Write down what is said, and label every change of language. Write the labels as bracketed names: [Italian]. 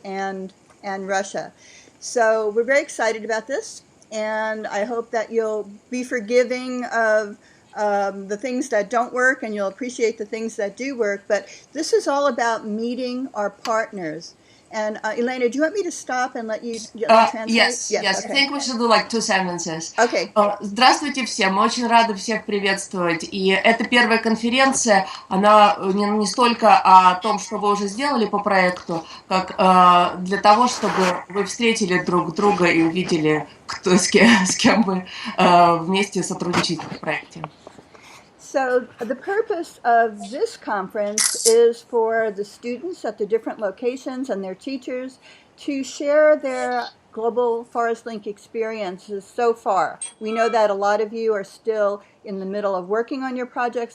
[English] and Russia. So we're very excited about this, and I hope that you'll be forgiving of the things that don't work, and you'll appreciate the things that do work. But this is all about meeting our partners. And Elena, do you want me to stop and let you translate? Yes. I think we should do like 2 sentences. Okay. [Russian] Здравствуйте всем, мы очень рады всех приветствовать. И эта первая конференция, она не столько о том, что вы уже сделали по проекту, как для того, чтобы вы встретили друг друга и увидели, с кем вы вместе сотрудничаете в проекте. [English] So the purpose of this conference is for the students at the different locations and their teachers to share their Global Forest Link experiences so far. We know that a lot of you are still in the middle of working on your projects.